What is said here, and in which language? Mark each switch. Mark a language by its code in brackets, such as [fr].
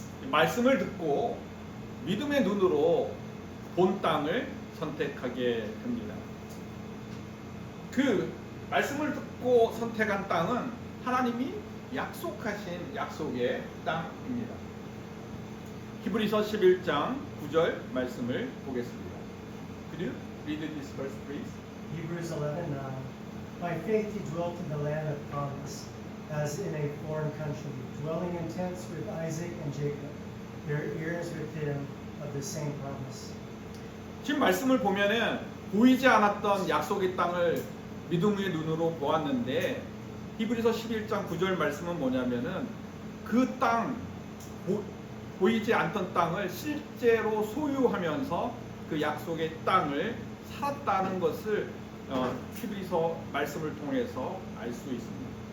[ko] 말씀을 듣고 믿음의 눈으로 본 땅을 선택하게 됩니다. 그 말씀을 듣고 선택한 땅은 하나님이 약속하신 약속의 땅입니다. 히브리서 11장 9절 말씀을 보겠습니다. [en] Could you read this verse, please? Hebrews 11:9. By faith he dwelt in the land of promise, as in a foreign country, dwelling in tents with Isaac and Jacob, their heirs with him of the same promise. [ko] 지금 말씀을 보면은 보이지 않았던 약속의 땅을 믿음의 눈으로 보았는데 히브리서 11장 9절 말씀은 뭐냐면은 그 땅, 보이지 않던 땅을 실제로 소유하면서 그 약속의 땅을 살았다는 것을 히브리서 말씀을 통해서 알 수 있습니다.